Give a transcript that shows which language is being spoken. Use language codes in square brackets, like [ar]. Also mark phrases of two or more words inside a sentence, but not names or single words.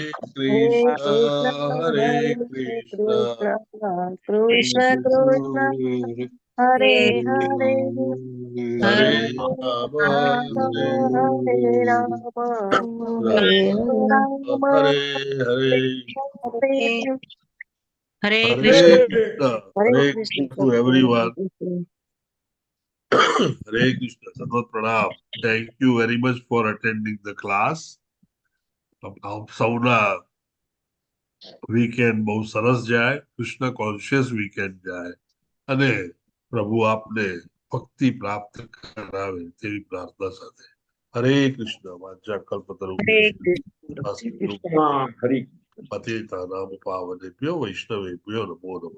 [sa] કૃષ્ણ હરે કૃષ્ણ કૃષ્ણ કૃષ્ણ હરે હરે, હરે રામ રામ હરે રામ, રામ હરે હરે. હરે Hare કૃષ્ણ. [en] Krishna. Hare Krishna to everyone. Hare Krishna. [sa] Sarvat Pranam. [en] Thank you very much for attending the class. [gu] સૌના વીકેન્ડ બહુ સરસ જાય, [en] Krishna conscious weekend [gu] જાય અને પ્રભુ આપને ભક્તિ પ્રાપ્ત કરાવે તેવી પ્રાર્થના સાથે. હરે કૃષ્ણ. [sa] વાંચા કલ્પતરુ પતિતાનાં પાવનેભ્યો વૈષ્ણવેભ્યો નમો નમઃ.